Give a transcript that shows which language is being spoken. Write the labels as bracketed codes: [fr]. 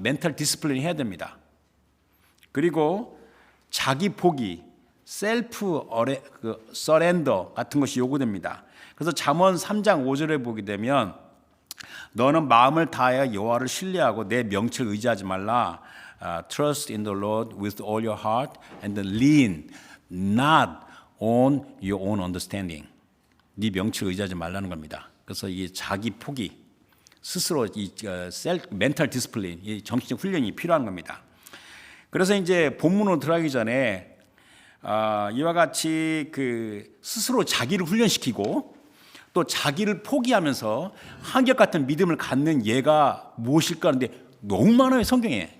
[ko] 멘탈 디스플레이를 해야 됩니다. 그리고 자기 포기, 셀프 서렌더 같은 것이 요구됩니다. 그래서 잠언 3장 5절에 보게 되면 너는 마음을 다하여 여호와를 신뢰하고 내 명철을 의지하지 말라. [en] Trust in the Lord with all your heart and lean not on your own understanding. [ko] 네 명철을 의지하지 말라는 겁니다. 그래서 이 자기 포기, 스스로 이 멘탈 디스플레인, 이 정신적 훈련이 필요한 겁니다. 그래서 이제 본문으로 들어가기 전에 이와 같이 스스로 자기를 훈련시키고 또 자기를 포기하면서 한결같은 믿음을 갖는 예가 무엇일까 하는데 너무 많아요, 성경에.